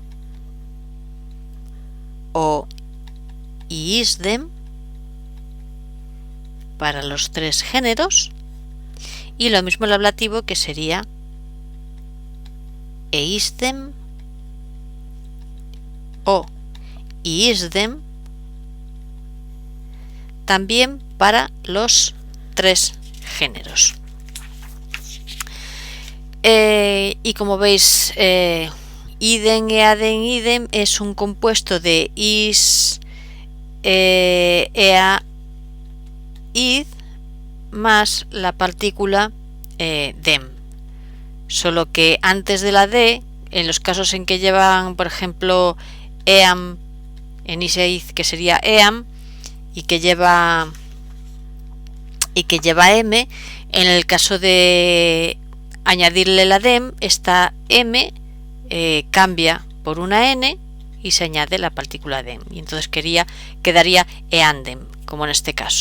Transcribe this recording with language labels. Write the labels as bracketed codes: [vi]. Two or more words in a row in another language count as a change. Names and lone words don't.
[es] o iisdem para los 3 géneros, y lo mismo el ablativo, que sería eisdem o iisdem también para los 3 géneros. Y como veis, [la] idem, eadem, idem [es] es un compuesto de [la] is, ea, id [es] más la partícula dem, solo que antes de la d, en los casos en que llevan, por ejemplo, eam en is e id, que sería eam, y que lleva m, en el caso de añadirle la dem, esta m cambia por una n y se añade la partícula dem, y entonces quedaría eandem, como en este caso.